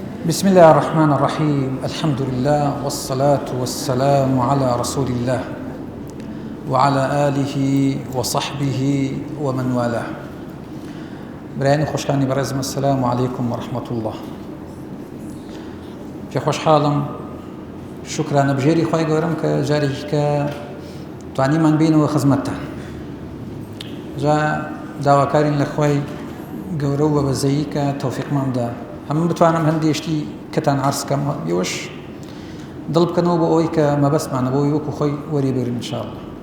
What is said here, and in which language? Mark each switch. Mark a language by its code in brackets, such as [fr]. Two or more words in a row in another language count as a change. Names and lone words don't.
[ar] بسم الله الرحمن الرحيم. الحمد لله والصلاة والسلام على رسول الله وعلى آله وصحبه ومن والاه. [ckb] برایانی خوشکانی بەڕێزم، [ar] السلام عليكم ورحمة الله. [ckb] پێ خۆشحاڵم، شکرانە بژێری خی گەورەم کە جارێکی کە توانیمان بینەوە خزمەتتان. جا داواکارین لە خۆی گەورە و بەبەزەیی کە تەوفیقماندا هەموو بتوانم هەندێشتی کەتان عرض بکەم، ئێوەش دڵ بکەنەوە بۆ ئەوەی کە مەبەستمانە بۆ وەکو خۆی وەریبێرن ئینشاءالله.